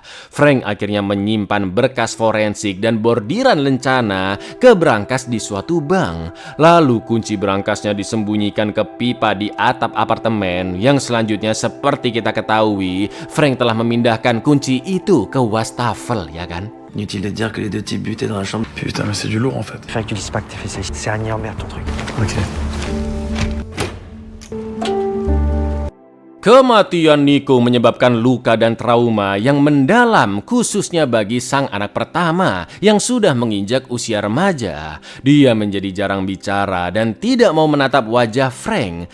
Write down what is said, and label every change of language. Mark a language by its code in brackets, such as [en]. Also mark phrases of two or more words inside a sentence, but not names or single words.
[id] Frank akhirnya menyimpan berkas forensik dan bordiran lencana ke brankas di suatu bank. Lalu kunci brankasnya disembunyikan ke pipa di atap apartemen yang selanjutnya seperti kita ketahui, Frank telah memindahkan kunci itu ke wastafel, ya kan? [fr] Inutile de dire que les deux types butaient dans la chambre. Putain, mais c'est du lourd en fait. Fait que tu dises pas que t'as fait ça. C'est un merde ton truc. Ok. [id] Kematian Nico menyebabkan luka dan trauma yang mendalam khususnya bagi sang anak pertama yang sudah menginjak usia remaja. Dia menjadi jarang bicara dan tidak mau menatap wajah Frank.